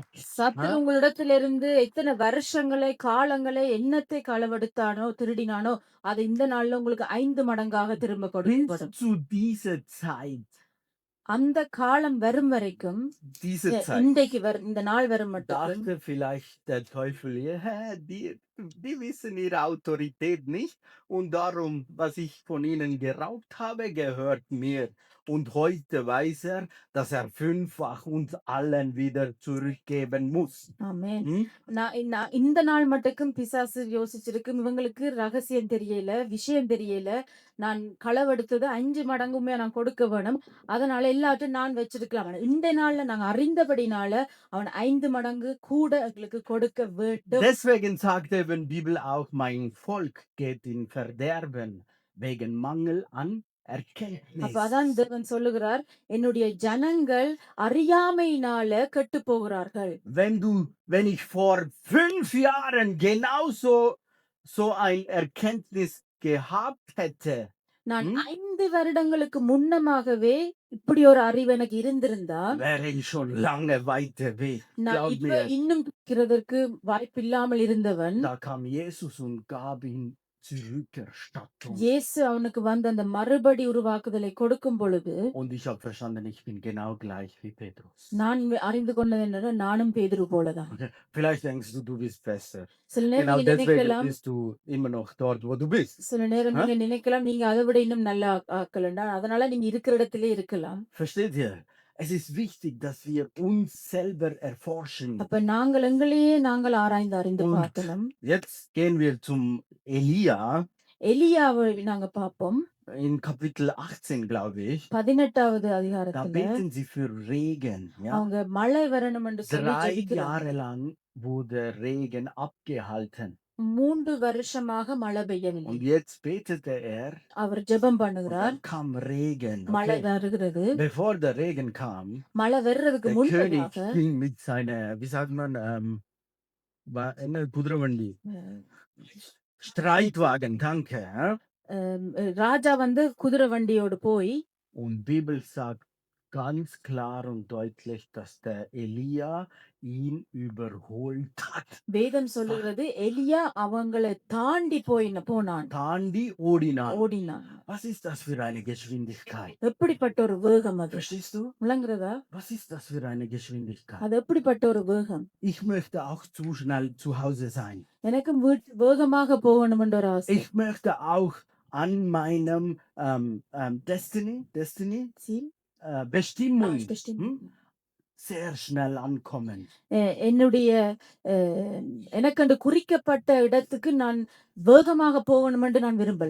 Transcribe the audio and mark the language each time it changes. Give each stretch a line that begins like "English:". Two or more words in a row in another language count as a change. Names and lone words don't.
Tamil: சத்துரு உங்களிடத்திலிருந்து எத்தனை வருஷங்களை, காலங்களை, எண்ணத்தை களவெடுத்தானோ, திருடினானோ, அது இந்த நாள்ல உங்களுக்கு 5 மடங்காக திரும்ப
German: Bis
Tamil: கொடுக்கப்படும்.
German: zu dieser Zeit,
Tamil: அந்த காலம் வரும் வரைக்கும்,
German: diese Zeit,
Tamil: இன்றைக்கு இந்த நாள் வரும் மட்டும்
German: dachte vielleicht der Teufel, ja, die wissen ihre Autorität nicht und darum, was ich von ihnen geraubt habe, gehört mir. Und heute weiß er, dass er 5-fach uns allen wieder zurückgeben muss.
Tamil: ஆமென். Hm? நான் இந்த நாள் மட்டுக்கும் பிசாசு யோசிச்சிருக்கும், இவங்களுக்கு ரகசியம் தெரியல, விஷயம் தெரியல, நான் களவெடுத்தது 5 மடங்குமே நான் கொடுக்க வேணும், அதனால எல்லாத்தையும் நான் வச்சிருக்கலாம். இந்த நாள்ல நாங்க அறிந்தபடினால அவன் 5 மடங்கு கூட எங்களுக்கு கொடுக்க வேண்டும்.
German: Deswegen sagt eben Bibel auch, mein Volk geht in Verderben wegen Mangel an Erkenntnis.
Tamil: அதான் தேவன் சொல்லுகிறார், என்னுடைய ஜனங்கள் அறியாமையினால கெட்டு போகிறார்கள்.
German: Wenn ich vor 5 Jahren genauso so ein Erkenntnis gehabt hätte,
Tamil: நான் hm, 5 வருடங்களுக்கு முன்னமாகவே இப்படி ஒரு அறிவு எனக்கு இருந்திருந்தா,
German: wäre ich schon lange weiter weg.
Tamil: நான்
German: Glaub
Tamil: இப்ப
German: mir,
Tamil: இன்னும் இருக்கிறதற்கு வாய்ப்பில்லாமல் இருந்தவன்.
German: da kam Jesus und gab ihm Zurückerstattung.
Tamil: இயேசு அவனுக்கு வந்து அந்த மறுபடி உருவாக்குதலை கொடுக்கும் பொழுது,
German: Und ich habe verstanden, ich bin genau gleich wie Petrus.
Tamil: நான் அறிந்து கொண்டது என்னன்னா, நானும் பேதுரு போலதான். Okay.
German: Vielleicht denkst du, du bist besser.
Tamil: சில நேரம்
German: Genau
Tamil: நீங்க
German: deswegen
Tamil: நினைக்கலாம்,
German: bist du immer noch dort, wo du bist.
Tamil: சில நேரம் Hä? நீங்க நினைக்கலாம், நீங்க அதை விட இன்னும் நல்லா ஆக்கலண்டா, அதனால நீங்க இருக்கிற இடத்திலே இருக்கலாம்.
German: Versteht ihr? Es ist wichtig, dass wir uns selber erforschen.
Tamil: அப்ப நாங்கள் எங்களையே நாங்கள் ஆராய்ந்து அறிந்து
German: Und
Tamil: பார்க்கணும்.
German: jetzt gehen wir zum Elia
Tamil: எலியாவை நாங்க பார்ப்போம்.
German: in Kapitel 18, glaube ich.
Tamil: 18வது
German: Da
Tamil: அதிகாரத்துல
German: beten sie für Regen. Ja?
Tamil: அவங்க மழை வரணும் என்று சொல்லி 3 ஜெபிக்கிறாங்க.
German: Jahre lang wurde Regen abgehalten.
Tamil: 3 வருஷமாக மழை பெய்யவில்லை.
German: Und jetzt betete er
Tamil: அவர் ஜெபம்
German: und
Tamil: பண்ணுகிறார்.
German: dann kam Regen.
Tamil: மழை Okay. வருகிறது.
German: Bevor der Regen kam,
Tamil: மழை வர்றதுக்கு
German: der König
Tamil: முன்பதாக
German: ging mit seiner, wie sagt man, eine Kudravandi, Streitwagen, danke. Ja? ராஜா வந்து குதிரை வண்டியோடு போய், Und Bibel sagt ganz klar und deutlich, dass der Elia ihn überholt hat.
Tamil: வேதம் சொல்லுகிறது எலியா அவங்களை தாண்டி போனான். தாண்டி ஓடினா. ஓடினான்.
German: Was ist das für eine Geschwindigkeit?
Tamil: எப்படிப்பட்ட ஒரு வேகம் அது?
German: Verstehst du?
Tamil: விளங்குறதா?
German: Was ist das für eine Geschwindigkeit?
Tamil: அது எப்படிப்பட்ட ஒரு வேகம்?
German: Ich möchte auch zu schnell zu Hause sein.
Tamil: எனக்கும் வேகமாக போகணும் என்ற ஒரு ஆசை.
German: Ich möchte auch an meinem Destiny, Ziel? Bestimmung bestimmt. sehr schnell ankommen.
Tamil: என்னுடைய எனக்கென்று குறிக்கப்பட்ட இடத்துக்கு நான் வேகமாக போகணும் என்று நான் விரும்பல.